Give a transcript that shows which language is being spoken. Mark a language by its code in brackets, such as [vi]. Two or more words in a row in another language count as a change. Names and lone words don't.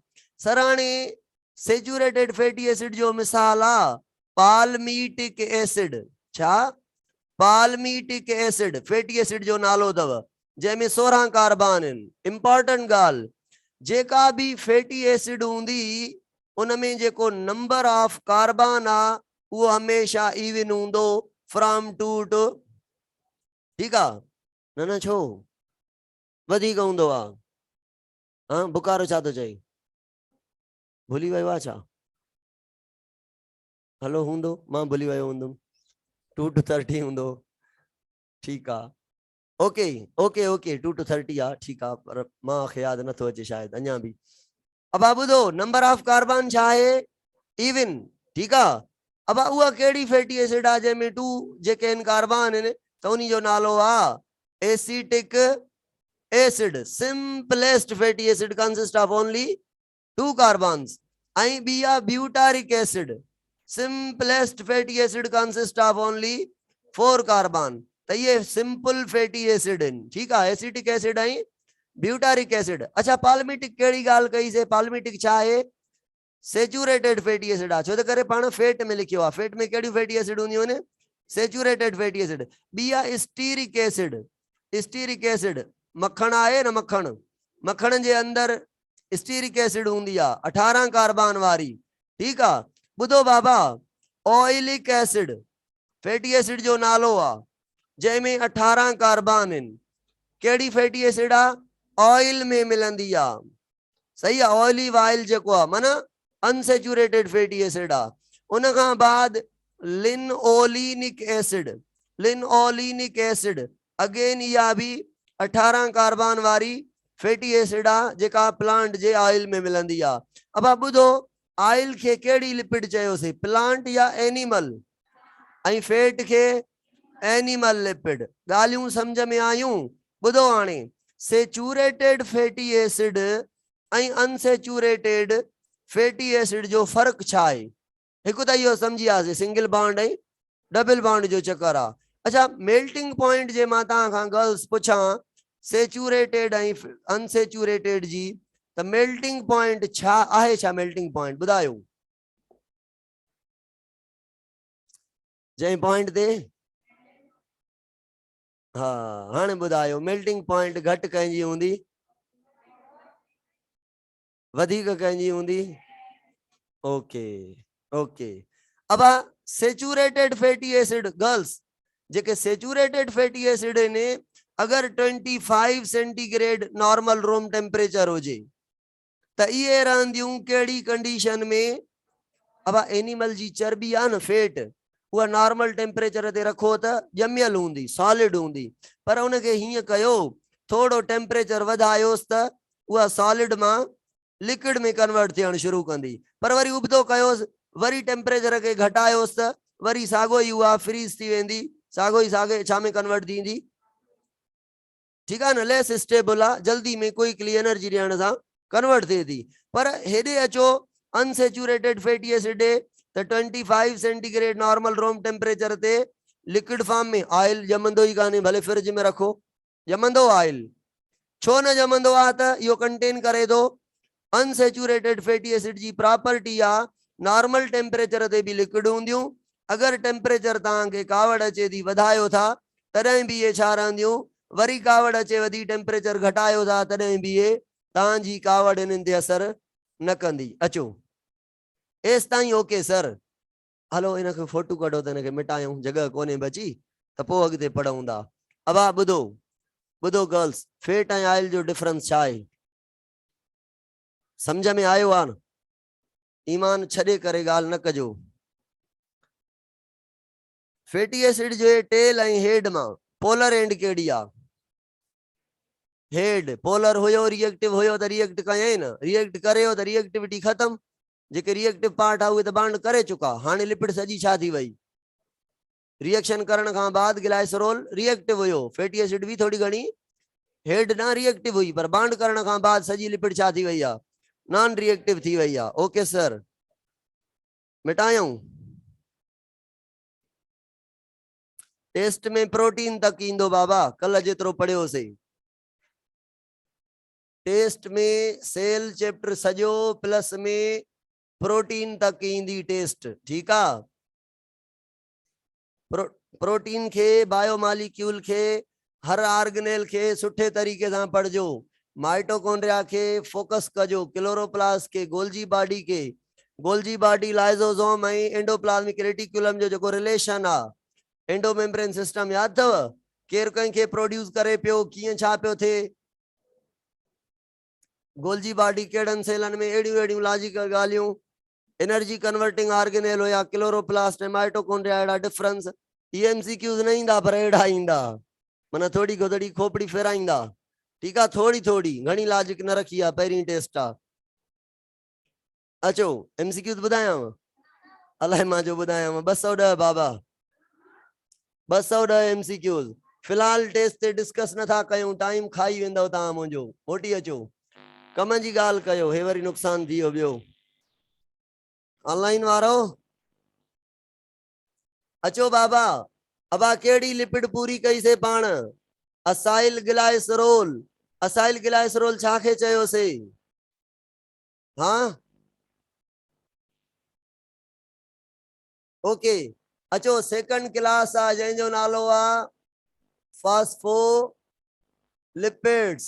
[sd] सर हाणे [en] saturated fatty acid [sd] जो मिसाल आहे [en] palmitic acid. [sd] छा [en] palmitic acid fatty acid [sd] जो नालो अथव जंहिंमें 16 कार्बन आहिनि। इंपॉर्टेंट ॻाल्हि जेका भी [en] fatty acid [sd] हूंदी उनमें जेको [en] number of carbon [sd] आ वो हमेशा इवन हूंदो [en] from 2 to [sd] ठीक आ न छो वधीक हूंदो आ। हाँ बुखारो छा तो चई भुली वियो आहे छा हलो हूंदो मां भुली वियो हूंदुमि 2 to 30 हूंदो ठीक आ [en] okay okay okay 2 to 30 [sd] आ ठीक आ पर मां खे याद नथो अचे शायद अञा भी। अब ॿुधो [en] number of carbon [sd] छा आहे इवन ठीक आ। अब उहा कहिड़ी [en] fatty acid [sd] आ जंहिंमें 2 जेके आहिनि कार्बन आहिनि त उन्ही जो नालो आ [en] acetic acid. simplest fatty acid consist of only 2 carbons [sd] ऐं ॿी आ [en] butyric acid. simplest fatty acid consist of only 4 carbon [sd] त ये [en] simple fatty acid [sd] आहिनि ठीक आ [en] acetic acid [sd] ऐं [en] butyric acid. [sd] अच्छा पालमीटिक कहिड़ी ॻाल्हि कई से पालमीटिक छा आहे [en] saturated fatty acid [sd] आ छो त करे पाण फैट में लिखियो आहे फैट में कहिड़ी [en] fatty acid [sd] हूंदियूं आहिनि [en] saturated fatty acid. [sd] ॿी आहे [en] stearic acid. stearic acid [sd] मक्खण आहे न मक्खण मक्खण जे अंदर [en] stearic acid [sd] हूंदी आहे 18 कार्बन वारी ठीक आ। ॿुधो बाबा [en] oleic acid fatty acid [sd] जो नालो आहे जंहिंमें 18 कार्बन आहिनि कहिड़ी [en] fatty acid [sd] आ ऑयल में मिलंदी आहे सही आहे [en] oily oil [sd] जेको आहे माना [en] unsaturated fatty acid [sd] आ। उन खां बाद [en] linolenic acid, linolenic acid again [sd] इहा भी 18 कार्बन वारी [en] fatty acid [sd] आ जेका प्लांट जे ऑयल में मिलंदी आ। अब ॿुधो ऑयल के केड़ी लिपिड चयोसीं, प्लांट या एनिमल, ऐं फैट के [en] animal lipid. [sd] गालियूं समझ में आयूं? ॿुधो हाणे [en] saturated fatty acid [sd] ऐं [en] unsaturated fatty acid [sd] जो फर्क छा आहे? हिकु त इहो समझी वियासीं [en] single bond [sd] ऐं [en] double bond [sd] जो चक्कर आहे। अच्छा [en] melting point [sd] जे मां तव्हां खां गर्ल्स पुछां सेचुरेटेड ऐं अनसेचुरेटेड जी, त [en] melting point [sd] छा आहे? छा [en] melting point [sd] ॿुधायो? जंहिं पॉइंट ते हाँ हाणे ॿुधायो [en] melting point [sd] घटि कंहिंजी हूंदी, वधीक कंहिंजी हूंदी? [en] okay okay. [sd] अब [en] saturated fatty acid girls [sd] जेके [en] saturated fatty acid [sd] ने अगर [en] 25 centigrade normal room temperature [sd] हो जे त ये रहंदियूं केड़ी कंडीशन में? अब एनिमल जी चर्बी आ न फैट वो [en] normal temperature [sd] ते रखो त जमियल हूंदी सॉलिड हूंदी, पर उनके हिय कयो थोड़ो टेम्परेचर वधायोस त वो सॉलिड मां लिक्विड में कन्वर्ट थियण शुरू कंदी, पर वरी उबतो कयोस वरी टेम्परेचर के घटायोस त वरी सागो ही हुआ फ्रीज थी वेंदी, सागो ही सागे छा में कन्वर्ट थींदी? [hi] ठीक है [sd] न, [en] less stable [sd] आ, जल्दी में कोई [en] clear energy [sd] ॾियण सां कन्वर्ट थिए थी। पर हेॾे अचो [en] unsaturated fatty acid [sd] त [en] 25 centigrade normal room temperature [sd] ते [en] liquid form [sd] में ऑयल जमंदो ही काने, भले फ्रिज में रखो जमंदो ऑयल, छो न जमंदो आ? त इहो कंटेन करे थो [en] unsaturated fatty acid [sd] जी प्रॉपर्टी आ [en] normal temperature [sd] ते भी लिक्विड हूंदियूं, अगर टेम्परेचर तव्हांखे कावड़ अचे थी वधायो था तॾहिं भी ये छा रहंदियूं, वरी कावड़ अचे वधी टेम्परेचर घटायो था तॾहिं भी ये तव्हांजी कावड़ इन्हनि ते असर न कंदी। अचो एस ताईं [en] okay sir, [sd] हलो इनखे फोटो कढो त इनखे मिटायूं, जगह कोने बची त पोइ अॻिते पढ़ूं था। अब ॿुधो ॿुधो गर्ल्स, फैट ऐं ऑयल जो डिफरेंस छा आहे? समझ में आयो आहे न? ईमान छॾे करे ॻाल्हि न कजो। [en] fatty acid [sd] जे टेल ऐं हेड मां पोलर एंड केड़ी आ? हेड। पोलर हुयो रिएक्टिव हुयो त रिएक्ट कयई न, रिएक्ट करियो त रिएक्टिविटी खत्म, जेके रिएक्टिव पार्ट आ उहे त बांड करे चुका, हाणे लिपिड सजी छा थी वई? रिएक्शन करण खां बाद ग्लाइसरोल रिएक्टिव हुयो, [en] fatty acid [sd] भी थोड़ी घणी हेड ना रिएक्टिव हुई, पर बांड करण खां बाद सजी लिपिड छा थी वई आ? [en] non reactive [sd] थी वई आ। [en] okay sir, [sd] मिटायूं? टेस्ट में प्रोटीन तक ईंदो बाबा, कल जेतिरो पढ़ियोसीं। टेस्ट में [en] cell chapter [sd] सजो प्लस में प्रोटीन तक ईंदी टेस्ट, ठीक आ? प्रोटीन के बायोमॉलिक्यूल के हर ऑर्गेनेल के सुठे तरीके से पढ़जो, माइटोकॉन्ड्रिया के फोकस कजो, क्लोरोप्लास्ट के, [en] Golgi body [sd] के, [en] Golgi body lysosome [sd] ऐं [en] endoplasmic reticulum [sd] जो जेको रिलेशन आ, [en] endo membrane system [sd] याद थव? केर कंहिंखे प्रोड्यूस करे पियो, कीअं छा पियो थिए? [en] Golgi body [sd] केड़न सेलन में, एड़ियूं लॉजिकल गालियूं। [en] energy converting organelle [sd] होया क्लोरोप्लास्ट ऐं माइटोकॉन्ड्रिया, एड़ा [en] difference MCQs [sd] न ईंदा पर एड़ा ईंदा, माना थोड़ी गोदड़ी खोपड़ी फेराईंदा, [hi] ठीक है? [sd] थोड़ी थोड़ी घणी लॉजिक न रखी आ, पहिरीं टेस्ट आ। अचो एमसीक्यूज ॿुधायांव, अलाए मां जो ॿुधायांव, 210 बाबा, 210 एमसीक्यूज। फिलहाल टेस्ट ते डिस्कस नथा कयूं, टाइम खाई वेंदव तव्हां मुंहिंजो, मोटी अचो कम जी ॻाल्हि कयो, हे वरी नुक़सान थी वियो ॿियो। ऑनलाइन वारो अचो बाबा। अब केड़ी लिपिड पूरी कई से पाण? [en] acyl glycerol. acyl glycerol [sd] छा खे चयोसीं? हाँ ओके। अचो सेकंड क्लास आ जंहिंजो नालो आ फास्फोलिपिड्स।